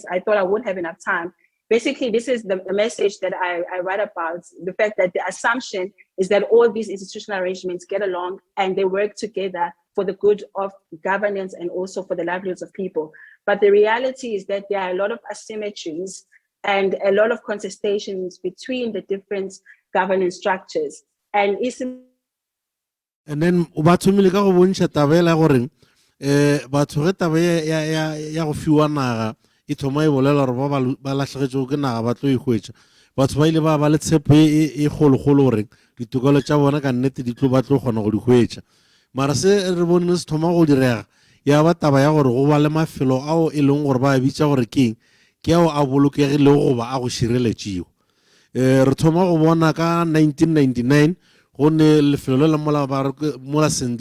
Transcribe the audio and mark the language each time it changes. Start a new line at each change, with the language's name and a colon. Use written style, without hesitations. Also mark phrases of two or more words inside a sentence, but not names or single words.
English: I thought I would have enough time. Basically, this is the message that I write about, the fact that the assumption is that all these institutional arrangements get along and they work together for the good of governance and also for the livelihoods of people. But the reality is that there are a lot of asymmetries and a lot of contestations between the different governance structures. And
Northern Sotho: then bathomile ka go bontsha tabela gore batho ge taba ya go fiwa naga e thoma e bolela gore ba latlhegetsego ke naga ba tlo e hwetša batho ba ile ba le tshepo e kgolokgolo gore ditokelo tša bona ka nnete di tlo ba tlo kgona go di hwetša mara se re bone se thoma go direga ya ba taba ya gore go ba le mafelo ao e leng gore ba bitša gore keng ke ao a bolokegilego goba a go šireletšego re thoma go bona ka 1999 go ne lefelo le mola St.